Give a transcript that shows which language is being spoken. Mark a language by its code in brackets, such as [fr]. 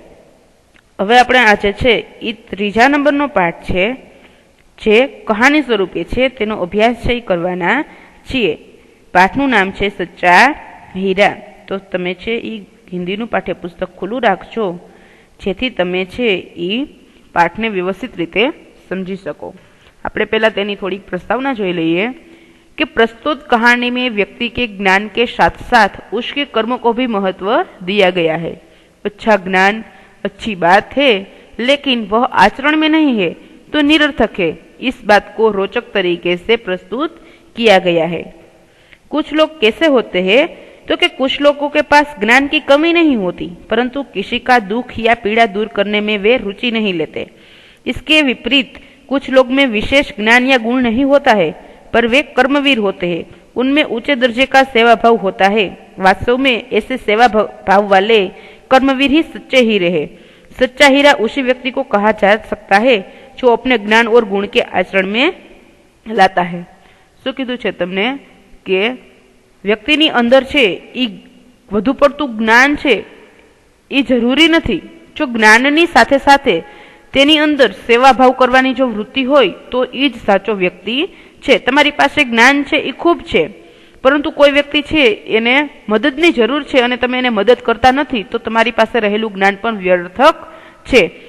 [gu] હવે આપણે આજે છે એ ત્રીજા નંબરનો પાઠ છે, જે કહાની સ્વરૂપે છે, તેનો અભ્યાસ છે એ કરવાના છીએ. પાઠનું નામ છે સચ્ચા હીરા. તો તમે છે એ હિન્દીનું પાઠ્યપુસ્તક ખુલ્લું રાખજો, જેથી તમે છે એ પાઠને વ્યવસ્થિત રીતે समझी सको. આપણે પહેલા તેની થોડીક [hi] प्रस्तावना [gu] જોઈ લઈએ [hi] कि प्रस्तुत कहानी में व्यक्ति के ज्ञान के साथ साथ उसके कर्मों को भी महत्व दिया गया है. अच्छा ज्ञान अच्छी बात है, लेकिन वह आचरण में नहीं है तो निरर्थक है. इस बात को रोचक तरीके से प्रस्तुत किया गया है. कुछ लोग कैसे होते हैं तो कि कुछ लोगों के पास ज्ञान की कमी नहीं होती, परंतु किसी का दुख या पीड़ा दूर करने में वे रुचि नहीं लेते. इसके विपरीत कुछ लोग में विशेष ज्ञान या गुण नहीं होता है, पर वे कर्मवीर होते हैं. उनमें ऊंचे दर्जे का सेवा भाव होता है. वास्तव में ऐसे सेवा भाव वाले कर्मवीर ही सच्चे हीरे हैं. सच्चा हीरा उसी व्यक्ति को कहा जा सकता है जो अपने ज्ञान और गुण के आचरण में लाता है. [gu] શું કીધું છે તમને કે વ્યક્તિની અંદર છે એ વધુ પડતું જ્ઞાન છે એ જરૂરી નથી. જો જ્ઞાનની સાથે સાથે તેની અંદર સેવાભાવ કરવાની જો વૃત્તિ હોય તો એ જ સાચો વ્યક્તિ છે. તમારી પાસે જ્ઞાન છે એ ખૂબ છે, પરંતુ કોઈ વ્યક્તિ છે એને મદદની જરૂર છે અને તમે એને મદદ કરતા નથી, તો તમારી પાસે રહેલું જ્ઞાન પણ વ્યર્થક છે.